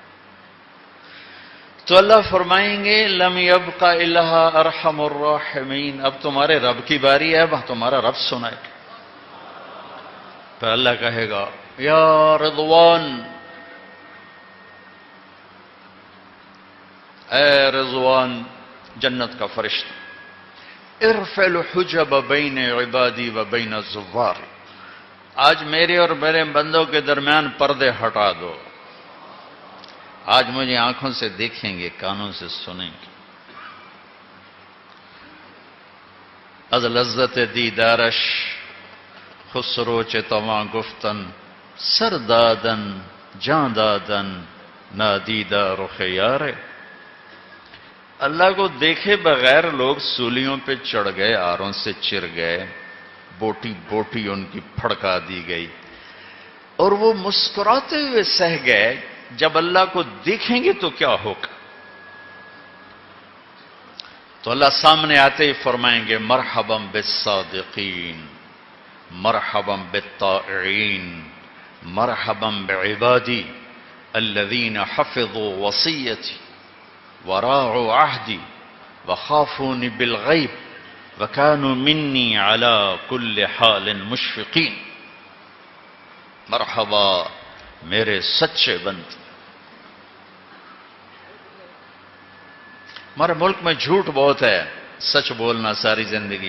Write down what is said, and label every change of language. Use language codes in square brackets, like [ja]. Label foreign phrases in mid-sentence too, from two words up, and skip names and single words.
[ur] تو اللہ فرمائیں گے [ar] لم یبق الا ارحم الراحمین، [ur] اب تمہارے رب کی باری ہے، اب تمہارا رب سنائے. پھر اللہ کہے گا [ar] یا رضوان، [ur] اے رضوان جنت کا فرشتہ، [ar] ارفع الحجب بین عبادی و بین الزوار، [ur] آج میرے اور میرے بندوں کے درمیان پردے ہٹا دو. آج مجھے آنکھوں سے دیکھیں گے، کانوں سے سنیں گے. [fa] از لذت دیدارش خسرو چتواں گفتن، سر دادن جان دادن نادیدہ رخ یار. [ur] اللہ کو دیکھے بغیر لوگ سولیوں پہ چڑھ گئے، آروں سے چر گئے، بوٹی بوٹی ان کی پھڑکا دی گئی، اور وہ مسکراتے ہوئے سہ گئے. جب اللہ کو دیکھیں گے تو کیا ہوگا؟ تو اللہ سامنے آتے ہی فرمائیں گے [ar] مرحبا بالصادقین، مرحبا بالطائعین، مرحبا بعبادی الذین حفظوا وصیتی وراعوا عہدی وخافونی بالغیب وکانوا منی علی کل حال مشفقین. [ur] مرحبا میرے سچے بندے. ہمارے ملک میں جھوٹ بہت ہے، سچ بولنا ساری زندگی.